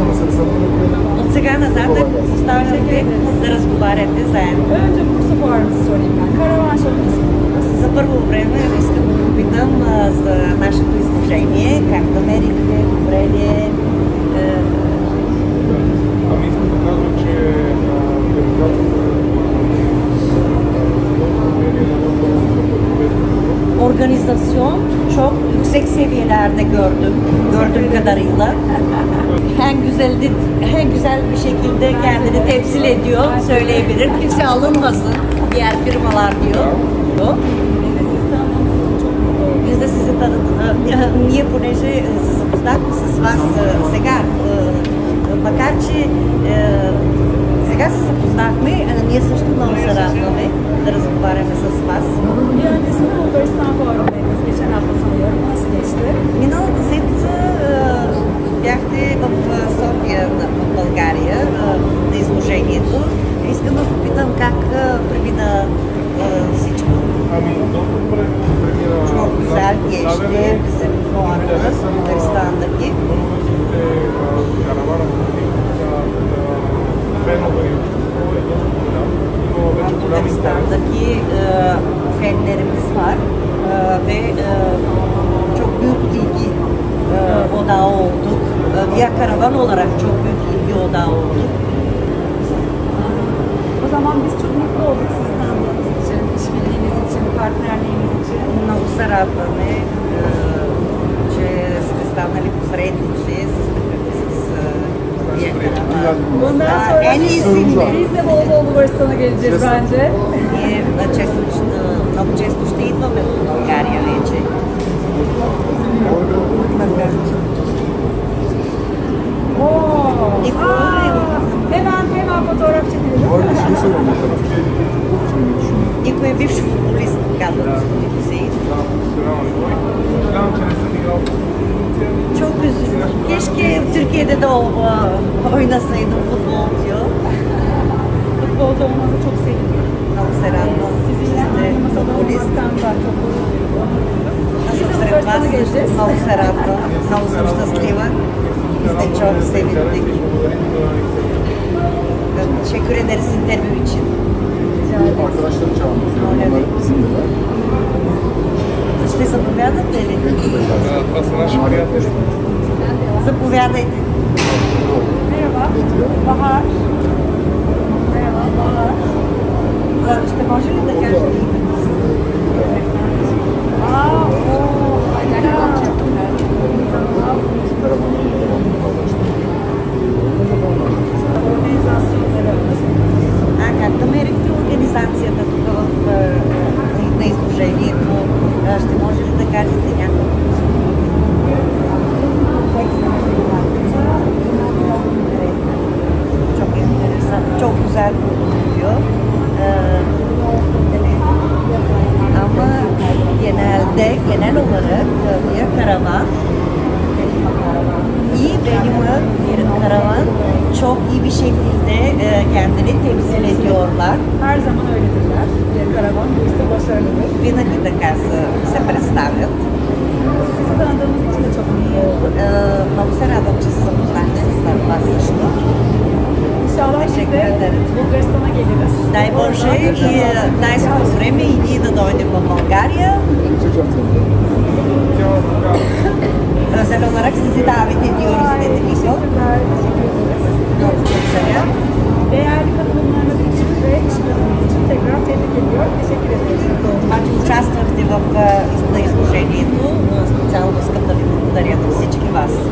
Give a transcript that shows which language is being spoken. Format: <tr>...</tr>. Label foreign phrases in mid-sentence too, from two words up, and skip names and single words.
<bg>От сега нататък оставям ви да разговаряте заедно. За първо време искам да попитам за нашето изложение, как намерихте, добре ли е? Ами искам да кажа, че</bg> <tr>Organisation çok yüksek yüksek seviyelerde gördüğüm kadarıyla. En güzel bir şekilde kendini temsil ediyor, söyleyebilir. Kimse alınmasın, diğer firmalar diyor. Biz de sizi tanıdık.</tr> <bg>Ние, понеже се запознахме с вас сега, макар че сега се запознахме, ние също много се радваме да разговаряме с вас.</bg> <tr>Bir öncesinde Bulgaristan fuarındaydınız. Geçen hafta sanıyorum. Nasıl geçti?</tr> <bg>Миналата седмица бяхте в София, в България, на изложението. Искам да попитам как премина всичко. Ами, доста добре премина.</bg> <tr>Çok güzel geçti bizim fuarımız Bulgaristan'daki.</tr> <bg>Българските каравана, фенове и общество е доста голям. Има вече голям интерес.</bg> <tr>Bulgaristan'daki fenlerimiz var ve çok büyük ilgi odağı olduk. Via Karavan olarak çok büyük ilgi odağı olduk. O zaman biz çok mutlu olduk sizi tanıdığımız için, işbirliğiniz için, partnerliğiniz için.</tr> <bg>Много се радваме, че сте станали посредници с Via Karavan.</bg> <tr>Bundan sonra En iyisini. biz de bol bol Bulgaristan'a geleceğiz bence.</tr> <bg>Ние много често ще идваме в България вече.</bg> <tr>Hemen fotoğraf çekelim.</tr> <bg>Никой е бивш футболист, казва господин Хюсеин. Съжалявам, че не съм играл в Турция.</bg> <tr>Çok üzüldüm. Keşke Türkiye'de de oynasaydım futbolcu. Futbolcu olmanıza çok sevindim.</tr> <bg>Много се радвам.</bg> <tr>Sizinle aynı masada olmaktan da çok mutluyum.</tr> <bg>Аз съм сред вас. Много се радвам. Много съм щастлива.</bg> <tr>Biz de çok sevindik. Teşekkür ederiz interview için. Arkadaşları çağırdık. Öyle Onlar mi? bizimle.</tr> <bg>Ще заповядате ли? Това са наши приятели. Заповядайте.</bg> <tr>Merhaba. Bahar. Merhaba Bahar.</tr> <bg>Ще може ли да кажете името си? Как намерихте организацията тук на изложението? Ще може ли да кажете няколко?</bg> <tr>Çok güzel oluyor. Ama genel olarak Via Karavan iyi benim karavan çok iyi bir şekilde kendini temsil ediyorlar. Her zaman öyledirler. Bir karavan bu işte başarılıdır.</tr> <bg>Винаги така се представят.</bg> <tr>Sizi tanıdığımız için de çok iyi oldu.</tr> <bg>Много се радвам, че се запознахте с вас също.</bg> <tr>İnşallah biz Teşekkür de ederim. Bulgaristan'a geliriz.</tr> <bg>Дай Боже и най-скоро време и ние да дойдем в България.</bg> <tr>Özel olarak sizi davet ediyoruz dedi Niko. Teşekkür ederiz.</tr> <bg>Много благодаря.</bg> <tr>Değerli katılımlarınız için ve işbirliğiniz için tekrar tebrik ediyorum. Teşekkür ederiz.</tr> <bg>Това, че участвахте на изложението, специално искам да ви благодаря на всички вас.</bg>